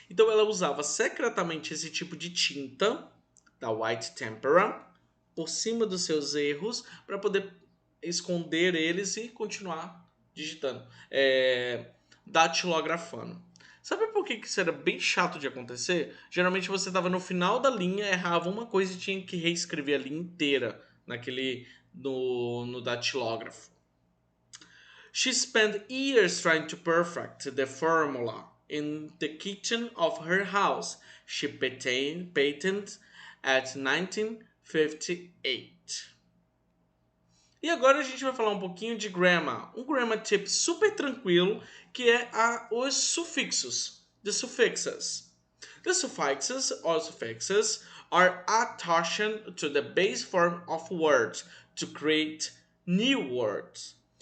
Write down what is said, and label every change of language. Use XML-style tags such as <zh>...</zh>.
<pt>Então ela usava secretamente esse tipo de tinta da white tempera por cima dos seus erros para poder esconder eles e continuar digitando, datilografando. Sabe por que isso era bem chato de acontecer? Geralmente você estava no final da linha, errava uma coisa e tinha que reescrever a linha inteira no datilógrafo.</pt> <en>She spent years trying to perfect the formula. In the kitchen of her house, she patented at 1958.</en> <pt>E agora a gente vai falar um pouquinho de grammar. Um grammar tip super tranquilo, que é os sufixos.</pt> <en>The suffixes. The suffixes or suffixes are attached to the base form of words to create new words.</en>